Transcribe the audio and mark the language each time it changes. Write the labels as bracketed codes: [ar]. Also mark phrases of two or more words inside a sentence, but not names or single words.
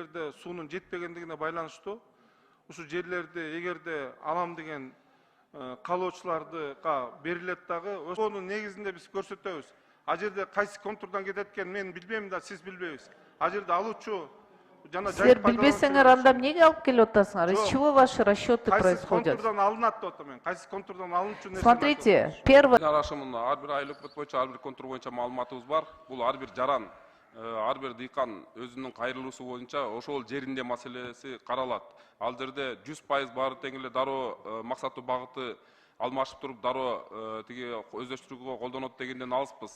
[ky] Суунун жетпегендигине байланыштуу ушу жерлерди эгерде алам деген каалоочуларга берилет дагы, ошонун негизинде биз көрсөтөбүз. А жерде кайсы контурдан кетет экен мен билбейм да, сиз билбейбиз. А жерде алуучу жана силер билбесеңер анда эмнеге алып келип атасыңар? [ru] Из чего ваши расчеты происходят? [ky] Кайсы контурдан алынат деп атам мен. Кайсы контурдан алынчу нерсе. [ru] Смотрите, первое. [ky] Арашымында ар бир айыл өкмөт боюнча ар бир контур боюнча маалыматыбыз бар. Бул ар бир жаран, ар бир дыйкан өзүнүн кайрылуусу боюнча ошол жеринде маселеси каралат. Ал жерде 100% баары тең эле дароо максаттуу багыты алмашып туруп дароо тиги өздөштүрүүгө колдонот дегенден алыспыз.